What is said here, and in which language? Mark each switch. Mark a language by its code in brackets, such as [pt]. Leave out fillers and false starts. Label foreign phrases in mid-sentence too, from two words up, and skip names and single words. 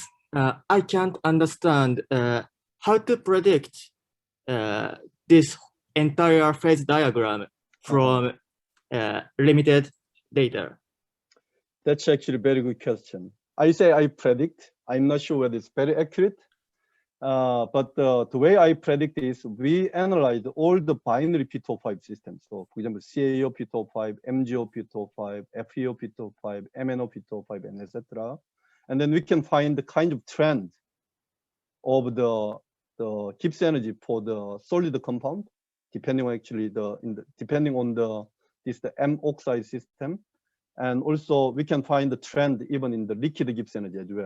[en] I can't understand how to predict this entire phase diagram from limited data. That's actually a very good question. I say I predict. I'm not sure whether it's very accurate. But the way I predict is we analyze all the binary P2O5 systems. So for example, CaO P2O5, MgO P2O5, FeO P2O5, MnO P2O5, and etc. And then we can find the kind of trend of the Gibbs energy for the solid compound, depending on the M oxide system. And also we can find the trend even in the liquid Gibbs energy as well.